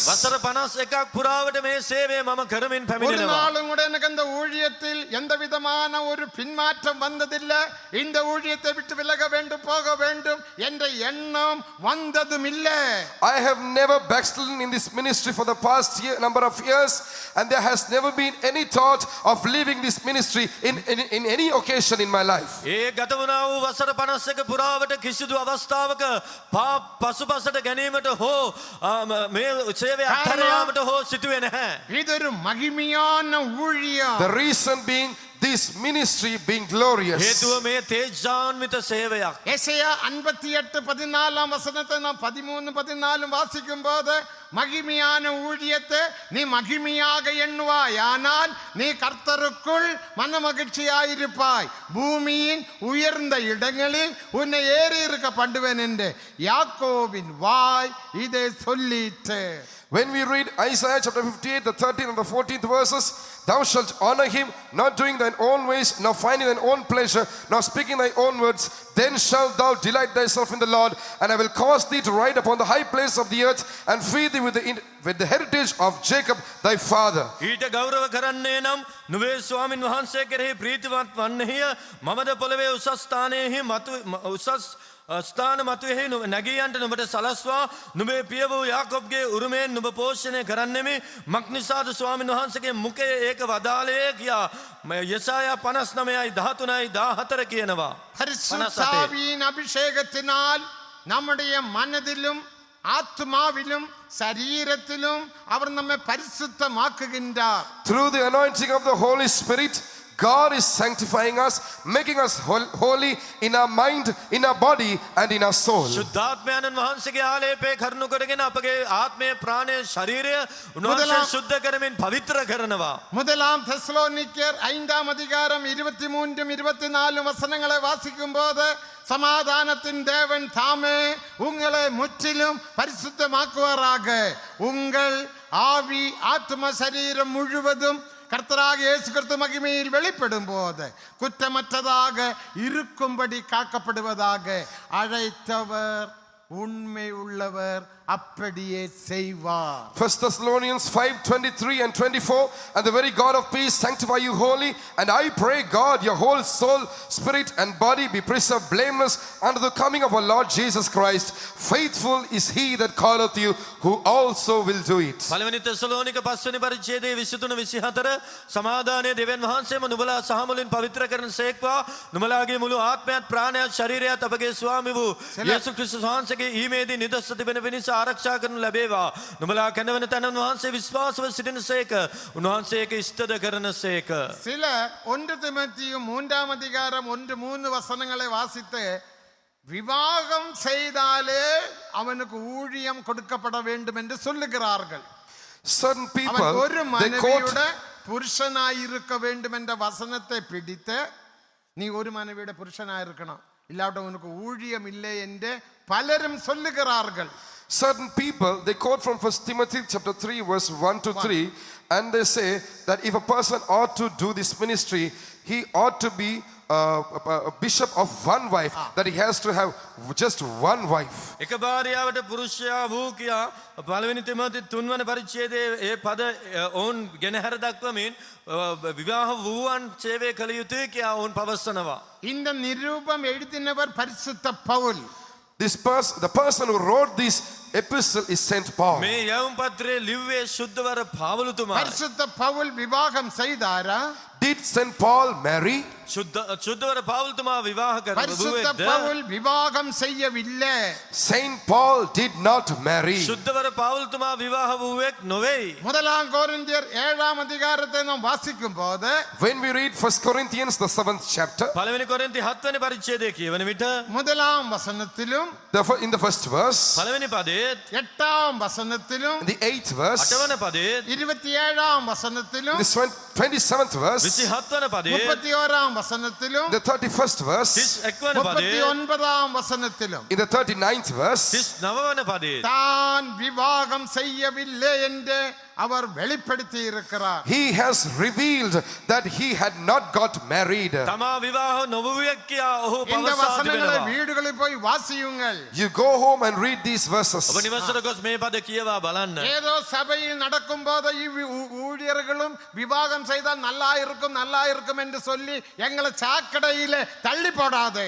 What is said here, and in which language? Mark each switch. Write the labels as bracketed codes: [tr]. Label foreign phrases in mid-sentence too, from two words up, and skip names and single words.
[si] වසර 51ක් පුරාවට මේ සේවය මම කරමින් [ta] ஒரு [si] පැමිණෙනවා. [ta] நாளும் கூட எனக்கு அந்த ஊழியத்தில் எந்த விதமான ஒரு பின்மாற்றம் வந்ததில்லை. இந்த ஊழியத்தை விட்டு விலக வேண்டும், போக வேண்டும் என்ற எண்ணம் வந்ததும் இல்லை. [en] I have never backslidden in this ministry for the past number of years, and there has never been any thought of leaving this ministry in any occasion in my life. [si] ඒ ගත වුණා වූ වසර 51 පුරාවට කිසිදු අවස්ථාවක පසුපසට ගැනීමට හෝ මේ සේවය අත්හැර යාමට හෝ සිටුවේ නැහැ. [ta] இது ஒரு மகிமையான ஊழியம். [en] The reason being this ministry being glorious. [si] හේතුව මේ තේජාන්විත සේවයක්. [ta] எசையா 58:14 வசனத்தை நாம் 13-14 வாசிக்கும் போது மகிமையான ஊழியத்தை நீ மகிமையாக எண்ணுவாய், ஆனால் நீ கர்த்தருக்குள் மன மகிழ்ச்சியாயிருப்பாய், பூமியின் உயர்ந்த இடங்களில் உன்னை ஏறி இருக்க பண்ணுவேன் என்று யாக்கோபின் வாய் இதை சொல்லிட்டு. [en] When we read Isaiah chapter 58, the 13th and the 14th verses, thou shalt honor him, not doing thine own ways, nor finding thine own pleasure, nor speaking thy own words. Then shalt thou delight thyself in the Lord, and I will cause thee to ride upon the high place of the earth, and feed thee with the heritage of Jacob thy father. [si] ඊට ගෞරව කරන්නේ නම් නුවේ ස්වාමින් වහන්සේ කෙරෙහි ප්‍රීතිමත් වන්නේය. මමද පොළවේ උසස් ස්ථානයෙහි උසස් ස්ථාන මතුවෙහි නැගීයන්ට නුඹට සලස්වා නුඹේ පිය වූ යාකොබ්ගේ උරුමයෙන් නුඹ පෝෂණය කරන්නෙමි. මක්නිසාද ස්වාමින් වහන්සේගේ මුඛයේ ඒක වදාළේ කියා යෙසායා 59:13-14 කියනවා. [ta] பரிசுத்தாவியின் அபிஷேகத்தினால் நம்முடைய மனதிலும் ஆத்மாவிலும் சரீரத்திலும் அவர் நம்மை பரிசுத்தமாக்குகின்றார். [en] Through the anointing of the Holy Spirit, God is sanctifying us, making us holy in our mind, in our body, and in our soul. [si] සුද්ධාත්මයන්න් වහන්සේගේ ආලේපේ කරුණු කොටගෙන අපගේ ආත්මය, ප්‍රාණය, ශරීරය උන්වහන්සේ සුද්ධ කරමින් පවිත්‍ර කරනවා. [ta] முதலாம் தெசலோனிக்கேயர் 5-ம் அதிகாரம் 23-24 வசனங்களை வாசிக்கும் போது சமாதானத்தின் தேவன் தாமே உங்களை முற்றிலும் பரிசுத்தமாக்குவாராக. உங்கள் ஆவி ஆத்ம சரீரம் முழுவதும் கர்த்தராக இயேசு கிறிஸ்து மகிமையில் வெளிப்படும் போது குற்றமற்றதாக இருக்கும்படி காக்கப்படுவதாக. அழைத்தவர் உண்மை உள்ளவர், அப்படியே செய்வார். [en] 1 Thessalonians 5:23 and 24. And the very God of peace sanctify you wholly. And I pray God your whole soul, spirit and body be preserved blameless unto the coming of our Lord Jesus Christ. Faithful is he that calleth you, who also will do it. [si] පළවෙනි තෙසලෝනික 5 වෙනි පරිච්ඡේදයේ 23 24 සමාදානයේ දෙවියන් වහන්සේම නුඹලා සහ මුලින් පවිත්‍ර කරන සේක්වා. නුඹලාගේ මුළු ආත්මයත් ප්‍රාණයත් ශරීරයත් අපගේ ස්වාමී වූ යේසු ක්‍රිස්තුස් වහන්සේගේ ඊමේදී නිදස්ස තිබෙන වෙනස ආරක්ෂා කරනු ලැබේවා. නුඹලා කැඳවන තැන වහන්සේ විශ්වාසව සිටිනසේක. උන්වහන්සේක ඉෂ්ටද කරනසේක. [ta] சிலர் 1 தீமோத்தேயு 3ஆம் அதிகாரம் 1-3 வசனங்களை வாசித்து விவாகம் செய்தாலே அவனுக்கு ஊழியம் கொடுக்கப்பட வேண்டும் என்று சொல்லுகிறார்கள். [en] Certain [ta] அவன் [en] people, [ta] ஒரு [en] they quote [ta] மனைவியோட புருஷனாயிருக்க வேண்டும் என்ற வசனத்தை பிடித்து நீ ஒரு மனைவியோட புருஷனாயிருக்கணும், இல்லாவிட்ட உனக்கு ஊழியம் இல்லை என்று பலரும் சொல்லுகிறார்கள். [en] certain people, they quote from 1 Timothy chapter 3 verse 1-3, and they say that if a person ought to do this ministry, he ought to be a bishop of one wife, that he has to have just one wife. [si] එක භාර්යාවට පුරුෂයා වූ කියා පළවෙනි තිමෝති 3 වන පරිච්ඡේදයේ ඒ පද ඔවුන් ගෙනහැර දක්වමින් විවාහ වූවන් සේවය කළ යුතුයි කියා ඔවුන් පවසනවා. [ta] இந்த நிரூபம் எழுதினவர் பரிசுத்த பவுல். [en] The person who wrote this epistle is Saint Paul. [si] මේ යවුම් පත්‍රයේ ලිව්වේ සුද්ධවර පාවුලුතුමා. [ta] பரிசுத்த பவுல் விவாகம் செய்தாரா? [en] Did Saint Paul marry? [si] සුද්ධවර පාවුලුතුමා විවාහ [ta] பரிசுத்த [si] කරවුවේද? [ta] பவுல் விவாகம் செய்யவில்லை. [en] Saint Paul did not marry. [si] සුද්ධවර පාවුලුතුමා විවාහ වූවෙක් නොවේයි. [ta] முதலாம் கொரிந்தியர் 7ஆம் அதிகாரத்தை நாம் வாசிக்கும் போது [en] When we read 1 Corinthians the 7th chapter, [si] පළවෙනි කොරින්ති 7 වෙනි පරිච්ඡේදයේ කියවන විට [ta] முதலாம் வசனத்திலும் [en] in the first verse, [si] පළවෙනි පදයේත් [ta] 8ஆம் வசனத்திலும் [en] in the 8th verse, [si] 8 වන පදයේත් [ta] 27ஆம் [en] in [ta] வசனத்திலும் [en] the 27th verse, [si] 27 වන පදයේත් [ta] 31ஆம் வசனத்திலும் [en] the 31st verse, [si] 31 වන පදයේත් [ta] 39ஆம் வசனத்திலும் [en] in the 39th verse, [si] 39 වන පදයේත් [ta] தான் விவாகம் செய்யவில்லை என்று அவர் வெளிப்படுத்தி இருக்கிறார். [en] he has revealed that he had not got married. [si] තමා විවාහ නොවුවෙක් කියා ඔහු [ta] இந்த [si] පවසා [ta] வசனங்களை [si] තිබෙනවා. [ta] வீடுகளில் போய் வாசியுங்கள். [en] You go home and read these verses. [si] ඔබ නිවසට ගොස් මේ පද කියවා බලන්න. [ta] ஏதோ சபையில் நடக்கும் போது ஊழியர்களும் விவாகம் செய்தால் நல்லா இருக்கும் என்று சொல்லி எங்களை சாக்கடையில தள்ளி போடாதே.